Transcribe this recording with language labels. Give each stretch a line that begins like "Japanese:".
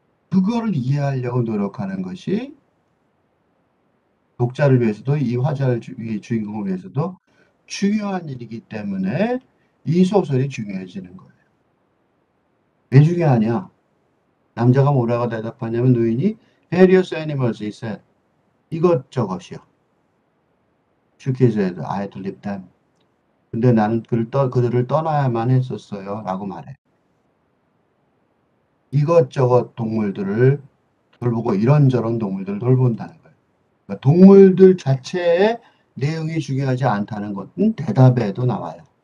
Korean: 그거를 이해하려고 노력하는 것이 독자를 위해서도 이 화자를 주인공을 위해서도 중요한 일이기 때문에 이 소설이 중요해지는 거예요. 왜 중요하냐? 남자가 뭐라고 대답하냐면 노인이
English: various animals, he said.
Korean: 이것저것이요.
English: She said, I had to leave them.
Korean: 근데 나는 그들을 떠나야만 했었어요. 라고 말해. 이것저것 동물들을 돌보고 이런저런 동물들을 돌본다는 거예요. 그러니까 동물들 자체의 내용이 중요하지 않다는 것은 대답에도 나와요.